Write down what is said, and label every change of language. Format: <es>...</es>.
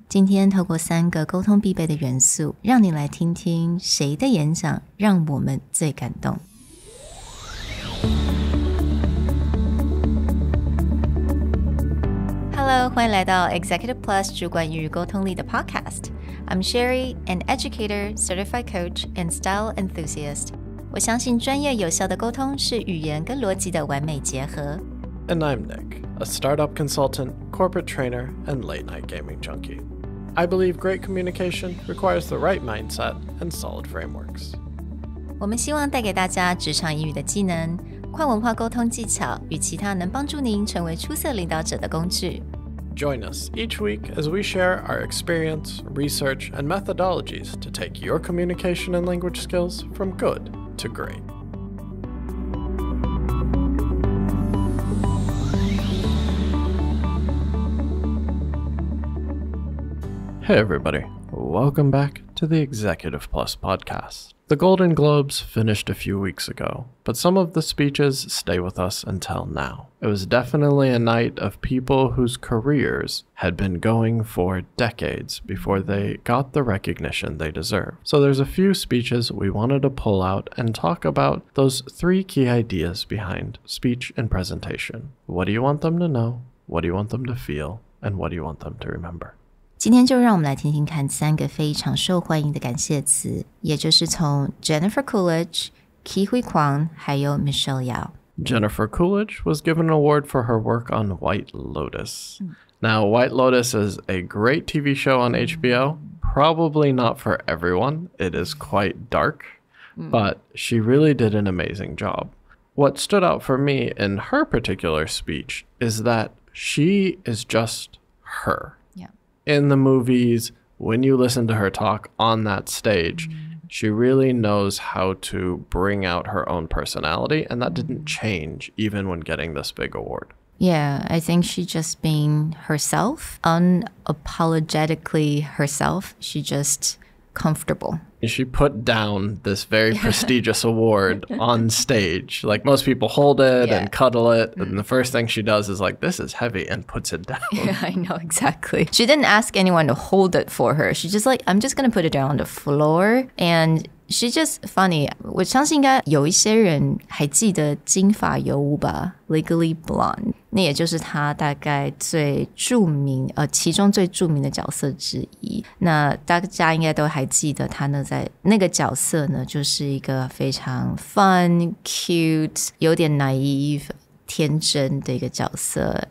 <zh>今天透过3个沟通必备的元素，让你来听听谁的演讲让我们最感动。 Hello， 欢迎来到 Executive Plus 主管与沟通力的 Podcast。</zh> <en>I'm Sherry, an educator, certified coach, and style enthusiast.</en> <zh>我相信专业有效的沟通是语言跟逻辑的完美结合。</zh> <en>And I'm Nick, a startup consultant, corporate trainer, and late-night gaming junkie. I believe great communication requires the right mindset and solid frameworks.</en> <zh>我们希望带给大家职场英语的技能、跨文化沟通技巧与其他能帮助您成为出色领导者的工具。</zh> <en>Join us each week as we share our experience, research, and methodologies to take your communication and language skills from good to great. Hey everybody, welcome back to the Executive Plus podcast. The Golden Globes finished a few weeks ago, but some of the speeches stay with us until now. It was definitely a night of people whose careers had been going for decades before they got the recognition they deserve. So there's a few speeches we wanted to pull out and talk about those 3 key ideas behind speech and presentation. What do you want them to know? What do you want them to feel? And what do you want them to remember?</en> <zh>今天就让我们来听听看3个非常受欢迎的感谢词，也就是从 Jennifer Coolidge、Huy Quan 还有 Michelle Yeoh。</zh> <en>Jennifer Coolidge was given an award for her work on White Lotus. Now, White Lotus is a great TV show on HBO. Probably not for everyone. It is quite dark, but she really did an amazing job. What stood out for me in her particular speech is that she is just her.In the movies, when you listen to her talk on that stage, she really knows how to bring out her own personality, and that didn't change even when getting this big award. Yeah, I think she just being herself, unapologetically herself. She just comfortable. She put down this very prestigious award on stage. Like most people hold it and cuddle it. And the first thing she does is like, this is heavy, and puts it down. Yeah, I know, exactly. She didn't ask anyone to hold it for her. She just like, I'm just going to put it down on the floor. And she's just funny.</en> <zh>我相信应该有一些人还记得金发尤物吧 Legally Blonde. 那也就是她大概最著名其中最著名的角色之一。那大家应该都还记得她呢，在那个角色呢，就是一个非常</zh> <en>fun, cute,</en> <zh>有点 naive, 天真的一个角色.</zh>